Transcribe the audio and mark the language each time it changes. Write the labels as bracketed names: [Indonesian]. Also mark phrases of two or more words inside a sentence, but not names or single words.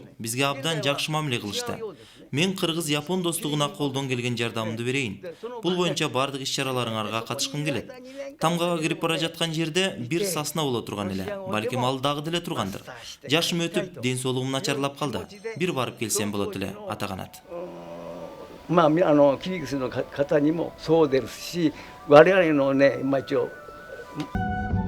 [Kyrgyz] Бизге абдан жакшы мамиле кылышты. Мен кыргыз-япон достугуна колдон келген жардамымды берейин. Бул боюнча бардык иш-чараларыңарга катышкым келет. Тамгага кирип бара жаткан жерде бир сасна боло турган эле. Балким ал дагы деле тургандыр. Жашым өтүп, ден соолугум начарлап калды. Бир барып келсем болот эле, Атаканат. [Japanese] キリギスの方にもそうですし、我々のね、一応